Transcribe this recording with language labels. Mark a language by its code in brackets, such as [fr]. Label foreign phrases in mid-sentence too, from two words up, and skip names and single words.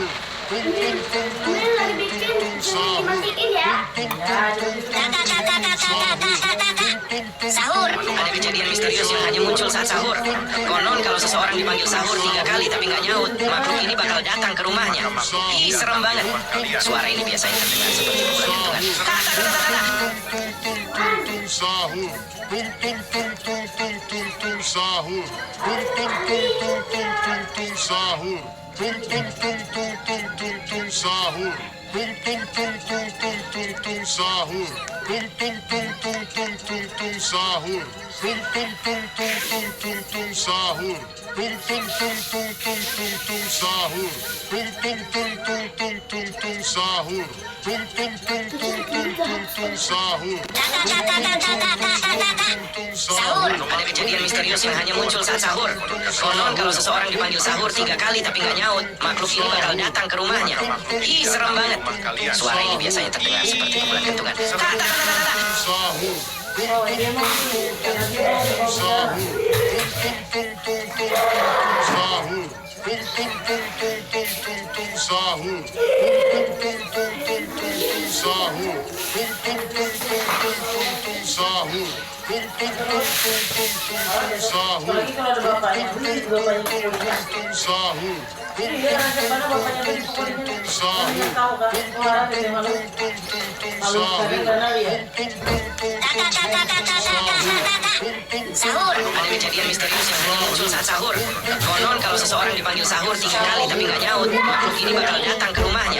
[id] Ini lagi bikin, jangan dimatiin ya. Sahur. Ada kejadian misterius yang hanya muncul saat sahur. Konon kalau seseorang dipanggil sahur 3 kali tapi nggak nyaut, makhluk ini bakal datang ke rumahnya. Ih, serem banget. Suara ini biasanya terdengar seperti pukulan kentungan. Tung sahur. Tung tung tung tung tung tung sahur. Tung tung tung tung tung tung tung sahur. Tung tung tung tung tung tung tung sahur. Tung tung tung tung tung tung tung sahur. Tung tung tung tung tung tung tung sahur. Tung tung tung tung tung tung tung sahur. Tung tung tung tung tung tung tung sahur. Tung tung tung tung tung tung tung sahur. Tung tung tung tung tung tung tung sahur. Sahur. Ada kejadian misterius yang hanya muncul saat sahur. Konon kalau seseorang dipanggil sahur 3 kali tapi nggak nyaut, makhluk ini bakal datang ke rumahnya. Ih, serem banget. Suara ini biasanya terdengar seperti pukulan kentungan. Sahur. Oh, dia mau Sahur. Tung tung tung tung tung sahur. Tung tung tung tung tung tung tung sahur. Tung tung tung tung tung tung sahur. Tung tung tung tung tung tung tung sahur. Tung tung tung tung tung tung sahur. lagi kalau ada bapaknya, ini bapaknya dipukulin. Tung sahur. Jadi dia nanya mana bapaknya tadi dipukulin. Dia tahu kan, keluaran dari mana. Lalu sekarang karena dia. Sahur. Ada kejadian misterius yang hanya muncul saat sahur. Konon kalau seseorang dipanggil sahur 3 kali tapi nggak nyaut, makhluk ini bakal datang ke rumahnya.